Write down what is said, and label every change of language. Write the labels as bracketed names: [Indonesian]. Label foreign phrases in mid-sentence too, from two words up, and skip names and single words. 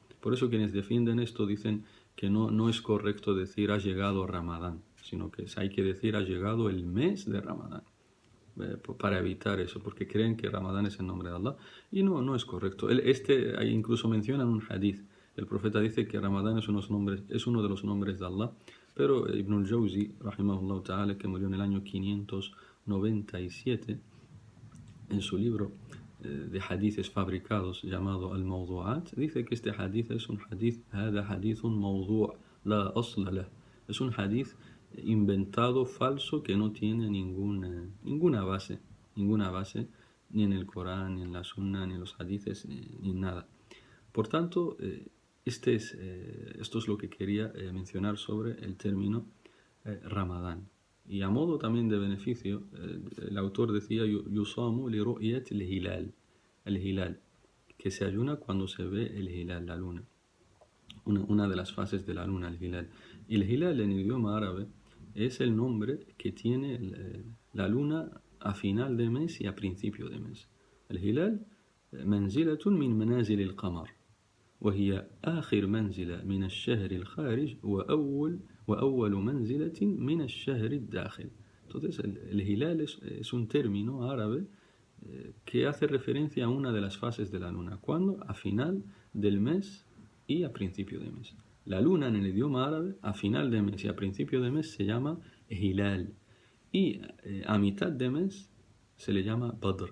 [Spanish] Por eso quienes defienden esto dicen que no es correcto decir ha llegado Ramadán, sino que hay que decir ha llegado el mes de Ramadán, para evitar eso, porque creen que Ramadán es el nombre de Allah, y no es correcto. Ahí incluso mencionan un hadith. El profeta dice que Ramadán es uno de los nombres de Allah, pero Ibn al-Jawzi, [Arabic] رحمه الله تعالى, [Spanish] que murió en el año 597, en su libro de hadiths fabricados llamado Al-Mawdu'at, dice que este hadith es un hadith, [Arabic] هذا حديث موضوع لا أصل له. [Spanish] Es un hadith inventado, falso, que no tiene ninguna base, ni en el Corán, ni en la Sunna, ni en los hadiths, ni nada. Por tanto, esto es lo que quería mencionar sobre el término Ramadán. Y a modo también de beneficio, el autor decía: [Arabic] يصام لرؤية الهلال, [Spanish] que se ayuna cuando se ve el hilal, la luna, una de las fases de la luna, el hilal. Y el hilal en idioma árabe es el nombre que tiene la luna a final de mes y a principio de mes. [Arabic] El hilal منزلة من منازل القمر, وهي آخر منزلة من الشهر الخارج وأول منزلة من الشهر الداخل. [Spanish] Entonces el hilal es un término árabe que hace referencia a una de las fases de la luna. ¿Cuándo? A final del mes y a principio de mes. La luna en el idioma árabe a final de mes y a principio de mes se llama hilal, y a mitad de mes se le llama badr.